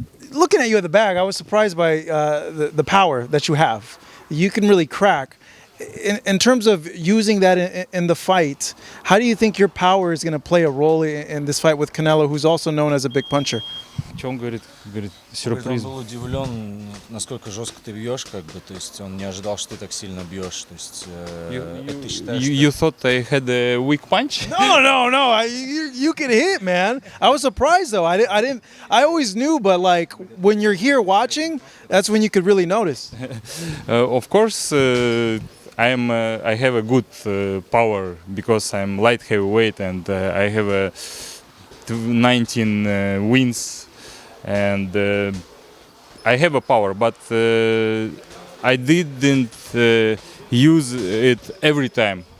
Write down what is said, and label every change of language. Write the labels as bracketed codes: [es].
[en] Looking at you at the bag, I was surprised by the power that you have. You can really crack. In terms of using that in the fight, how do you think your power is going to play a role in this fight with Canelo, who's also known as a big puncher? [ru] Что он говорит? Говорит, Он сюрприз. был удивлен, насколько жестко ты бьешь, как бы, то есть он не ожидал, что ты так сильно бьешь, то есть ты считаешь, [en] You thought I had a weak punch? No. You can hit, man. I was surprised though. I always knew, but like when you're here watching, that's when you could really notice. Of course, I have a good power because I'm light heavyweight and I have 19 wins, and I have a power, but I didn't use it every time.